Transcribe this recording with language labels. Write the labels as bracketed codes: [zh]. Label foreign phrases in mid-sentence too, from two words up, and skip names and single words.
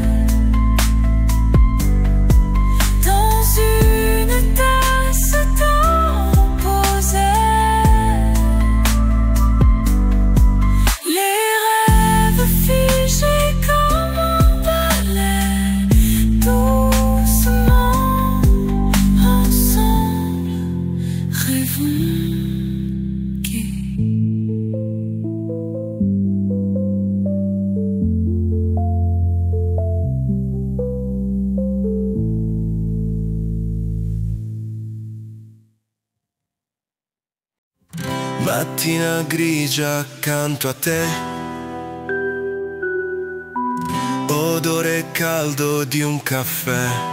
[fr] Dans une tasse temposée, les rêves figés comme un ballet, doucement ensemble, rêvons gai. [it] Mattina grigia accanto a te, odore caldo di un caffè.